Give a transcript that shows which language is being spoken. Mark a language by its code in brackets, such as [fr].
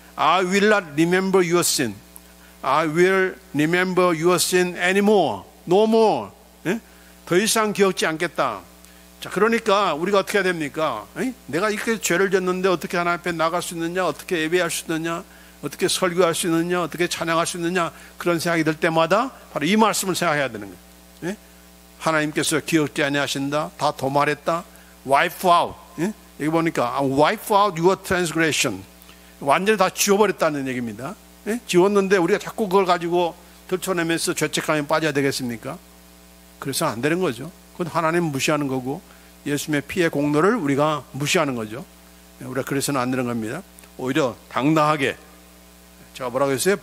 [en] I will not remember your sin. I will remember your sin anymore. No more. [ko] 더 이상 기억지 않겠다. 자, 그러니까 우리가 어떻게 해야 됩니까? 내가 이렇게 죄를 졌는데 어떻게 하나님 앞에 나갈 수 있느냐? 어떻게 예배할 수 있느냐? 어떻게 설교할 수 있느냐? 어떻게 찬양할 수 있느냐? 그런 생각이 들 때마다 바로 이 말씀을 생각해야 되는 거예요. 하나님께서 기억지 아니하신다. 다 도말했다. [en] wipe out. [ko] 여기 보니까 [en] wipe out your transgression. [ko] 완전히 다 지워버렸다는 얘기입니다. 지웠는데 우리가 자꾸 그걸 가지고 들춰내면서 죄책감에 빠져야 되겠습니까? 그래서 안 되는 거죠. 그건 하나님 무시하는 거고 예수님의 피의 공로를 우리가 무시하는 거죠. 우리가 그래서는 안 되는 겁니다. 오히려 당당하게, 제가 뭐라고 했어요?